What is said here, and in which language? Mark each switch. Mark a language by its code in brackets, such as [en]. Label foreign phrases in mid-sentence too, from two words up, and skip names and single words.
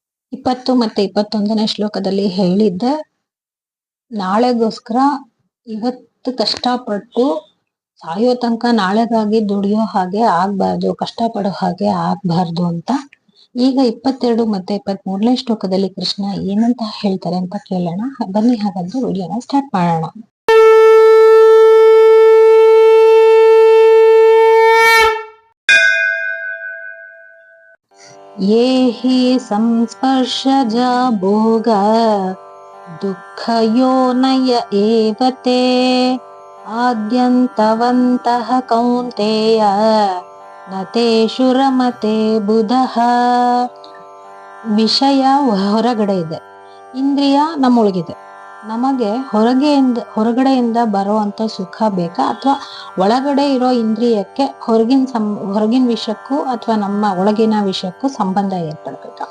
[kn] 20 ಮತ್ತೆ 21ನೇ ಶ್ಲೋಕದಲ್ಲಿ ಹೇಳಿದ್ದೆ, ನಾಳೆಗೋಸ್ಕರ ಇವತ್ತು ಕಷ್ಟಪಟ್ಟು ಸಾಯೋ ತನಕ ನಾಳೆಗಾಗಿ ದುಡಿಯೋ ಹಾಗೆ ಆಗ್ಬಾರ್ದು, ಕಷ್ಟಪಡೋ ಹಾಗೆ ಆಗ್ಬಾರ್ದು ಅಂತ. ಈಗ 22 ಮತ್ತೆ 23ನೇ ಶ್ಲೋಕದಲ್ಲಿ ಕೃಷ್ಣ ಏನಂತ ಹೇಳ್ತಾರೆ ಅಂತ ಕೇಳೋಣ. ಬನ್ನಿ ಹಾಗಾದ್ರೆ ವಿಡಿಯೋನ ಸ್ಟಾರ್ಟ್ ಮಾಡೋಣ. [sa] ये हि संस्पर्शजा भोग दुःखयोनय एव ते आद्यन्तवन्तः कौन्तेय न तेषु रमते बुधः. [kn] ವಿಷಯ ಹೊರಗಡೆ ಇದೆ, ಇಂದ್ರಿಯ ನಮ್ಮೊಳಗಿದೆ. ನಮಗೆ ಹೊರಗಡೆಯಿಂದ ಬರುವಂತ ಸುಖ ಬೇಕಾ ಅಥವಾ ಒಳಗಡೆ ಇರೋ ಇಂದ್ರಿಯಕ್ಕೆ ಹೊರಗಿನ ವಿಷಯಕ್ಕೂ ಅಥವಾ ನಮ್ಮ ಒಳಗಿನ ವಿಷಯಕ್ಕೂ ಸಂಬಂಧ ಏರ್ಪಡ್ಬೇಕಾ?